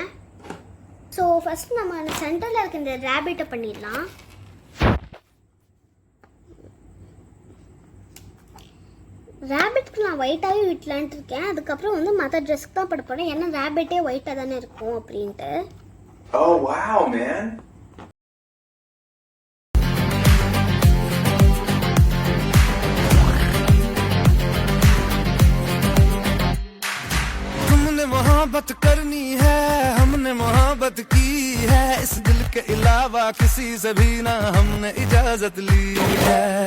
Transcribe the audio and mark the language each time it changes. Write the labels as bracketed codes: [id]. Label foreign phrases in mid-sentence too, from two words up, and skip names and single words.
[en] So first [ta] நம்ம அந்த சென்டரில் இருக்க இந்த ரேபிட்டை பண்ணிடலாம். ரேபிட்க்கு நான் ஒயிட்டாகவே விட்டலான்ட்டு இருக்கேன். அதுக்கப்புறம் வந்து மற்ற ட்ரெஸ்க்கு தான் போட போகிறேன். ஏன்னா ரேபிட்டே ஒயிட்டாக தானே இருக்கும் அப்படின்ட்டு. [en] Oh wow, man. [hi] मोहब्बत करनी है, हमने मोहब्बत की है, इस दिल के अलावा किसी से भी ना हमने इजाजत ली है।